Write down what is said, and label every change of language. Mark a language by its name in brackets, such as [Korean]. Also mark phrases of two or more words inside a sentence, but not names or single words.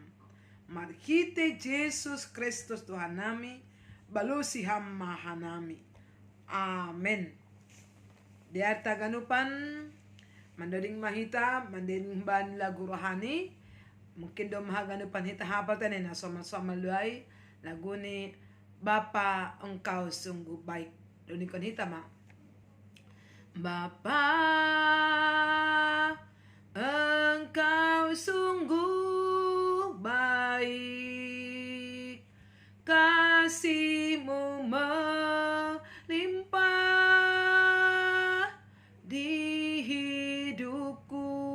[Batak Simalungun] Marhite Jesus Kristus Tuhan nami. Balusi hamma hanami. Amen. Di arta ganupan mandaring mahita, mandaring ban lagu rohani. Mungkin do mahaganupan hita hapatan na sama-sama luay lagu ni [Indonesian] Bapa engkau sungguh baik. [Batak Simalungun] Doni kon hita ma. [Indonesian] Bapa engkau sungguh baik. Kasih-Mu melimpah di hidupku.